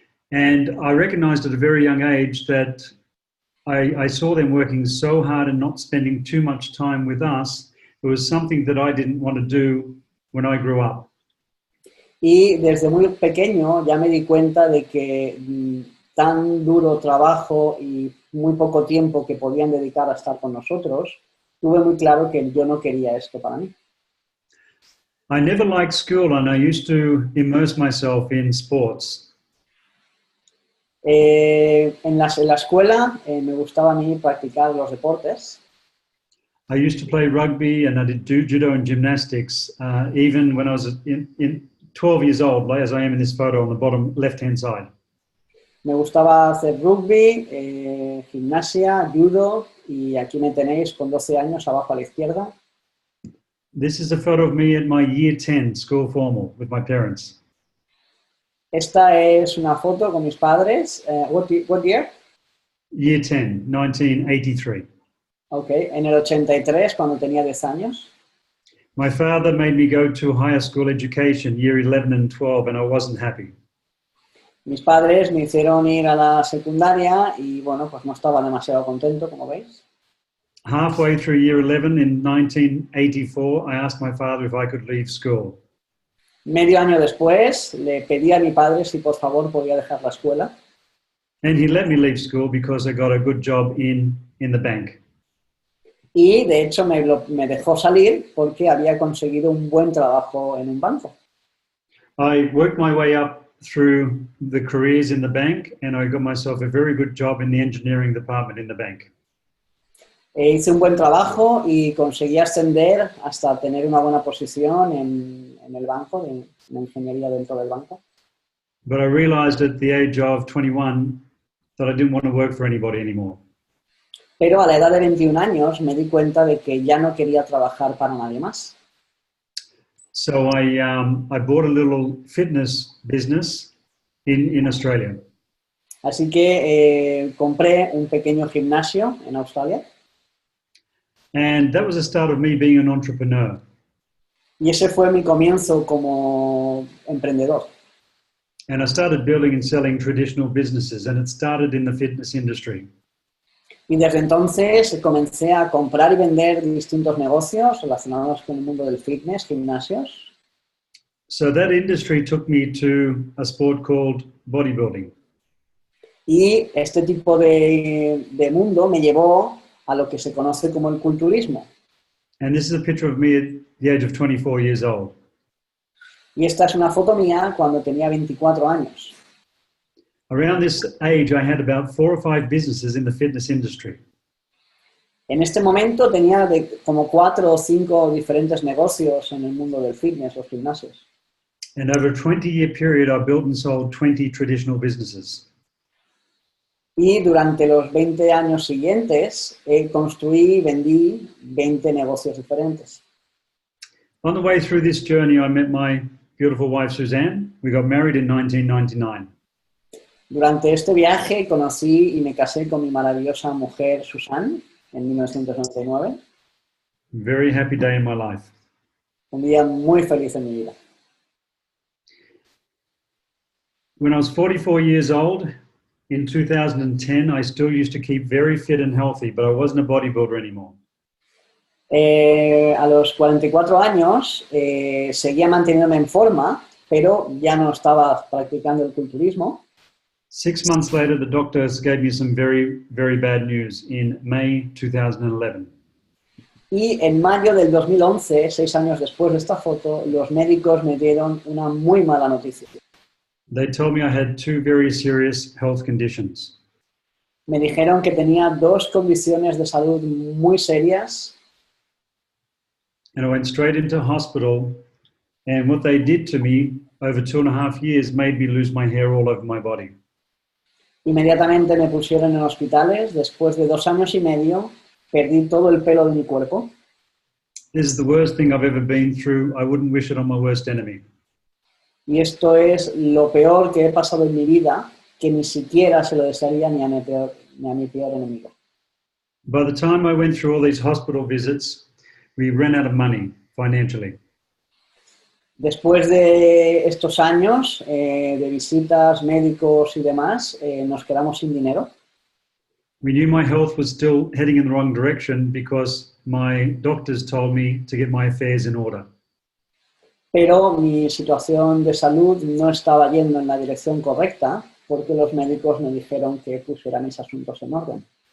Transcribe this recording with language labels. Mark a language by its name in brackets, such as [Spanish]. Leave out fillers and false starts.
[English] And I recognized at a very young age that I saw them working so hard and not spending too much time with us. It was something that I didn't want to do when I grew up. [Spanish] Y desde muy pequeño ya me di cuenta de que tan duro trabajo y muy poco tiempo que podían dedicar a estar con nosotros, tuve muy claro que yo no quería esto para mí. [English] I never liked school and I used to immerse myself in sports. [Spanish] En la escuela me gustaba a mí practicar los deportes. [English] I used to play rugby and I did do judo and gymnastics, even when I was in 12 years old, as I am in this photo on the bottom left-hand side. [Spanish] Me gustaba hacer rugby, gimnasia, judo y aquí me tenéis con 12 años abajo a la izquierda. [English] This is a photo of me at my year 10 school formal with my parents. [Spanish] Esta es una foto con mis padres. [English] What year? Year 10, 1983. [Spanish] Ok, en el 83, cuando tenía 10 años. [English] My father made me go to higher school education, year 11 and 12, and I wasn't happy. [Spanish] Mis padres me hicieron ir a la secundaria y, bueno, pues no estaba demasiado contento, como veis. [English] Halfway through year 11 in 1984, I asked my father if I could leave school. [Spanish] Medio año después, le pedí a mi padre si por favor podía dejar la escuela. [English] And he let me leave school because I got a good job in the bank. [Spanish] Y, de hecho, me dejó salir porque había conseguido un buen trabajo en un banco. [English] I worked my way up through the careers in the bank, and I got myself a very good job in the engineering department in the bank. [Spanish] Hice un buen trabajo y conseguí ascender hasta tener una buena posición en el banco, en ingeniería dentro del banco. [English] But I realized at the age of 21 that I didn't want to work for anybody anymore. [Spanish] Pero a la edad de 21 años me di cuenta de que ya no quería trabajar para nadie más. [English] So I bought a little fitness business in Australia. [Spanish] Así que compré un pequeño gimnasio en Australia. [English] And that was the start of me being an entrepreneur. [Spanish] Y ese fue mi comienzo como emprendedor. [English] And I started building and selling traditional businesses, and it started in the fitness industry. [Spanish] Y desde entonces comencé a comprar y vender distintos negocios relacionados con el mundo del fitness, gimnasios. [English] So that industry took me to a sport called bodybuilding. [Spanish] Y este tipo de mundo me llevó a lo que se conoce como el culturismo. [English] And this is a picture of me at the age of 24 years old. [Spanish] Y esta es una foto mía cuando tenía 24 años. [English] Around this age, I had about 4 or 5 businesses in the fitness industry. [Spanish] En este momento tenía como 4 o 5 diferentes negocios en el mundo del fitness, los gimnasios. [English] And over a 20-year period, I built and sold 20 traditional businesses. [Spanish] Y durante los 20 años siguientes, construí y vendí 20 negocios diferentes. [English] On the way through this journey, I met my beautiful wife, Suzanne. We got married in 1999. [Spanish] Durante este viaje conocí y me casé con mi maravillosa mujer, Susan, en 1999. [English] Very happy day in my life. [Spanish] Un día muy feliz en mi vida. [English] When I was 44 years old, in 2010, I still used to keep very fit and healthy, but I wasn't a bodybuilder anymore. [Spanish] A los 44 años seguía manteniéndome en forma, pero ya no estaba practicando el culturismo. [English] 6 months later, the doctors gave me some very, very bad news in May 2011. [Spanish] Y en mayo del 2011, 6 años después de esta foto, los médicos me dieron una muy mala noticia. [English] They told me I had 2 very serious health conditions. [Spanish] Me dijeron que tenía 2 condiciones de salud muy serias. [English] And I went straight into hospital, and what they did to me over 2.5 years made me lose my hair all over my body. [Spanish] Inmediatamente me pusieron en hospitales. Después de 2 años y medio, perdí todo el pelo de mi cuerpo. [English] This is the worst thing I've ever been through. I wouldn't wish it on my worst enemy. [Spanish] Y esto es lo peor que he pasado en mi vida, que ni siquiera se lo desearía ni a mi peor enemigo. [English] By the time I went through all these hospital visits, we ran out of money financially. [Spanish] Después de estos años de visitas, médicos y demás, nos quedamos sin dinero. [English] We knew my health was still heading in the wrong direction because my doctors told me to get my affairs in order. [Spanish] pero mi situación de salud no estaba yendo en la dirección correcta porque los médicos me dijeron que pusiera mis asuntos en orden.